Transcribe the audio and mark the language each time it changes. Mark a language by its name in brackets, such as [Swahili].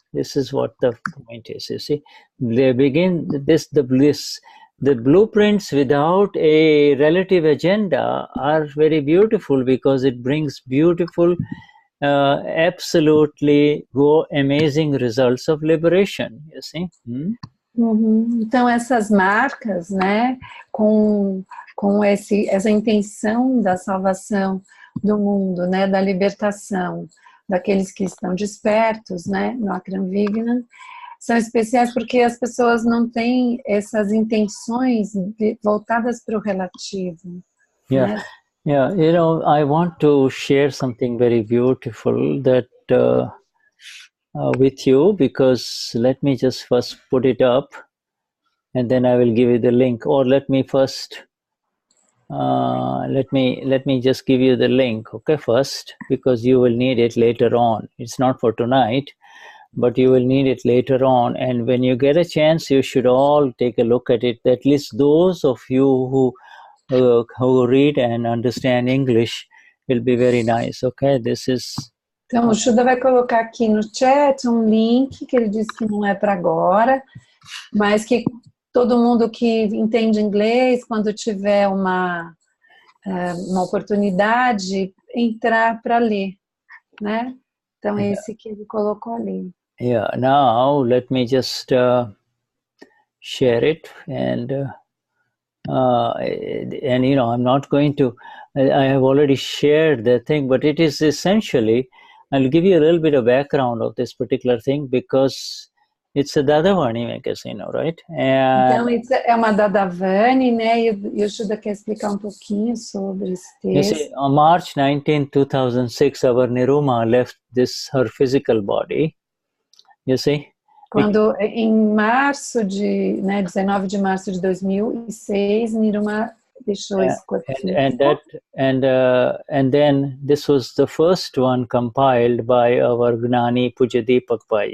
[English] This is what the point is, you see. They begin the blueprints without a relative agenda are very beautiful because it brings beautiful, absolutely amazing results of liberation, you see. [Portuguese] Então essas marcas, né, com essa intenção da salvação do mundo, né, da libertação daqueles que estão despertos, né, no Akram Vignan, são especiais porque as pessoas não têm essas intenções voltadas para o relativo. [English] Yeah, né? Yeah. I want to share something very beautiful that with you, because let me just first put it up, and then I will give you the link. Or let me first let me just give you the link, okay, first, because you will need it later on. It's not for tonight, but you will need it later on, and when you get a chance, you should all take a look at it. At least those of you who read and understand English will be very nice, okay? This is... [Portuguese] Então, o Shuddha vai colocar aqui no chat link, que ele disse que não é para agora, mas que todo mundo que entende inglês, quando tiver uma uma oportunidade, entrar para ler, né? Então, é esse que ele colocou ali. [English] Yeah, now let me just share it, and you know, I'm not going to, I have already shared the thing, but it is essentially, I'll give you a little bit of background of this particular thing, because it's a Dadavani magazine, right? [Portuguese] Então, isso é uma Dadavani, né? E o Shuddha quer explicar um pouquinho sobre esse texto. [English] You see, on March 19, 2006, our Niruma left her physical body. You see? [Portuguese] Quando, em março de, né, 19 de março de 2006, Niruma deixou esse corpo físico. [English] And then this was the first one compiled by our Gnani Pujya Pai.